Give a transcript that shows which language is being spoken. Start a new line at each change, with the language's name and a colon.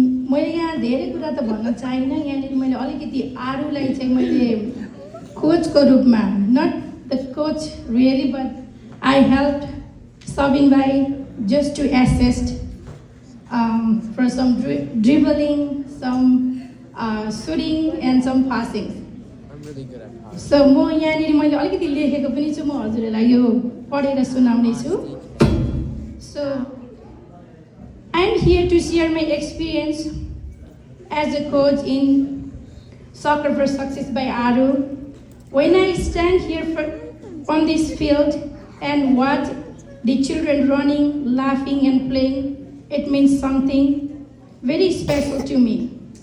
Nepali: मैले यहाँ धेरै कुरा त भन्न चाहिनँ. यहाँनिर मैले अलिकति आरुलाई चाहिँ मैले कोचको रूपमा,
English: not the coach really, but I helped Sabin bhai just to assist for some dribbling, some shooting and some passing.
Nepali: So म यहाँनिर मैले अलिकति लेखेको पनि छु. म हजुरहरूलाई यो पढेर सुनाउने छु.
English: So I am here to share my experience as a coach in Soccer for Success by Aru. When I stand here on this field and watch the children running, laughing and playing, it means something very special to me.